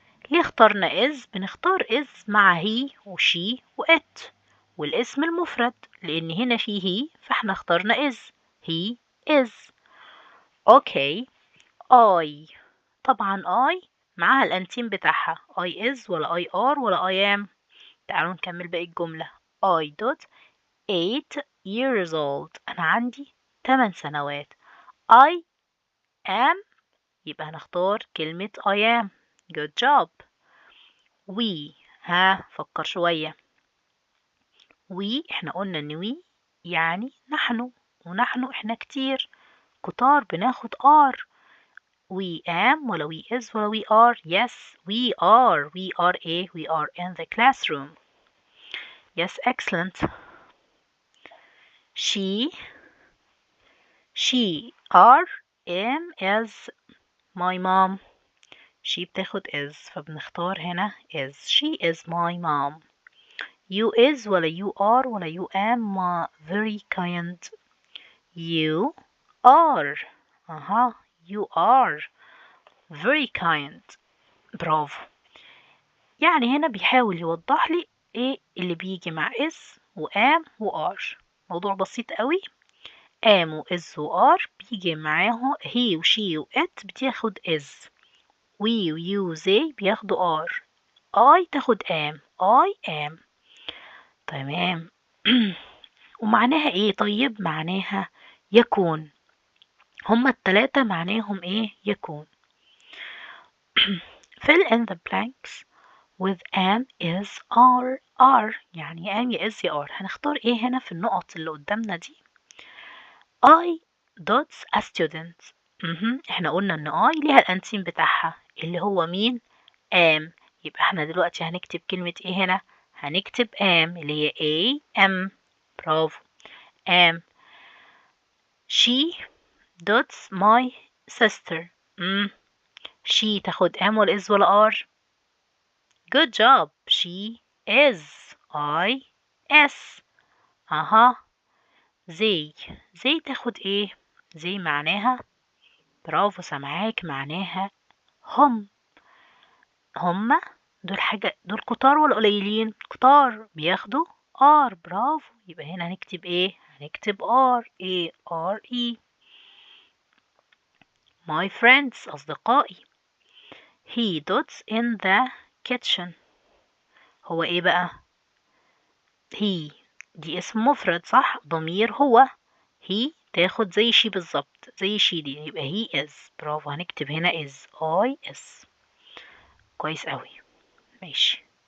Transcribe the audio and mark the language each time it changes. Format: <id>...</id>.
<ar>ليه اخترنا is؟ بنختار is مع he و she و it والاسم المفرد، لأن هنا فيه he فاحنا اخترنا is.</ar> <en>he is. Okay. I.</en> <ar>طبعا I معاها الأنتين بتاعها.</ar> <en>I is ولا I are ولا I am.</en> <ar>تعالوا نكمل باقي الجملة.</ar> <en>I dot 8 years old.</en> <ar>أنا عندي 8 سنوات.</ar> <en>I am</en> <ar>يبقى هنختار كلمة</ar> <en>I am. good job. we. فكر شوية.</en> <ar>we احنا قلنا ان we يعني نحن، ونحن احنا كتير كتار بناخد are.</ar> <en>we am ولا we is ولا we are. yes we are. we are we are in the classroom. yes excellent. she are am is my mom.</en> <ar>she بتاخد is فبنختار هنا is.</ar> <en>she is my mom. you is ولا you are ولا you am very kind. you are. you are very kind. برافو.</en> <ar>يعني هنا بيحاول يوضح لي ايه اللي بيجي مع is و am و are. موضوع بسيط قوي. am و is و are بيجي معاه he و she و it بتاخد is. we و you و they بياخدوا are.</ar> <en>I تاخد am. I am. تمام.</en> <ar>ومعناها ايه طيب؟ معناها يكون. هما التلاتة معناهم ايه؟ يكون.</ar> <en>fill in the blanks with am is are.</en> <ar>يعني am يا is يا are. هنختار ايه هنا في النقط اللي قدامنا دي؟</ar> <en>I dots a student.</en> <ar>احنا قلنا ان I ليها الانسين بتاعها اللي هو مين؟ am. يبقى احنا دلوقتي هنكتب كلمة ايه هنا؟ هنكتب am اللي هي am. برافو. am.</ar> <en>she dots my sister.</en> <ar>she تاخد am ولا is ولا are؟</ar> <en>good job. she is. I s.</en> <ar>they تاخد ايه؟ they معناها برافو سامعاك معناها هم. هما دول كتار ولا قليلين؟ كتار بياخدوا are. برافو. يبقى هنا هنكتب ايه؟ هنكتب are.</ar> <en>are. my friends أصدقائي. he dots in the kitchen.</en> <ar>هو ايه بقى؟ he دي اسم مفرد صح؟ ضمير هو. he تاخد زي she بالظبط. زي she دي يبقى</ar> <en>he is.</en> <ar>برافو. هنكتب هنا is. I is. كويس قوي. ماشي.</ar>